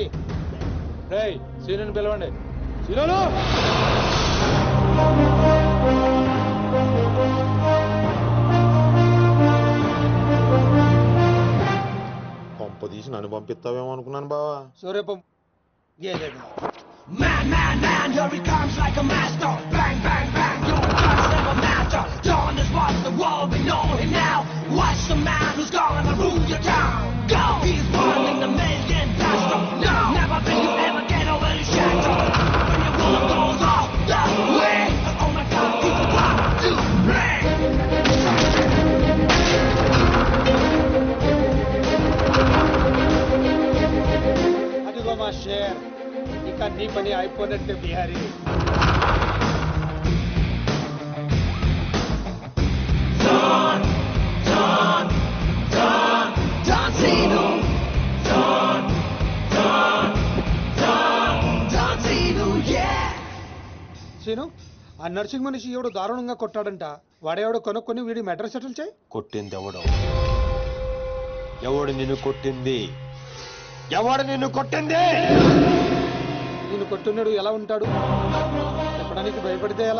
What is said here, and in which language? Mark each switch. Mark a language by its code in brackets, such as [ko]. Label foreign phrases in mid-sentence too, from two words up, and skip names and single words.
[te] రేయ్, సీనుని పిలవండి. సీనులు! పంప తీసి నన్ను పంపిస్తావేమో అనుకున్నాను బావా. సూర్యపం [en] Man, man, man, here he comes like a master. Bang, bang, bang, your guns never matter. Dawn is what the world, we know him now. Watch the man who's gonna rule your town. Go! He's one in a million pastor. No! Never will you ever get over his shadow. When your world goes off the way. Oh my God, he's about to break. [te] అదిగో మా షేర్, ఇక నీ పని అయిపోయినట్టే బిహారీ. [en] Don, Don, Don, Don Zeno. Don, Don, Don, Don Zeno, yeah. [te] సీను, ఆ నర్సింగ్ మనిషి ఎవడు దారుణంగా కొట్టాడంట. వాడేవాడు కొనుక్కొని వీడి [en] matter settle [te] చేయి. కొట్టింది ఎవడు? ఎవడు నిన్ను కొట్టింది? ఎవడు నిన్ను కొట్టింది? నేను కొట్టున్నాడు ఎలా ఉంటాడు చెప్పడానికి భయపడితే ఎలా?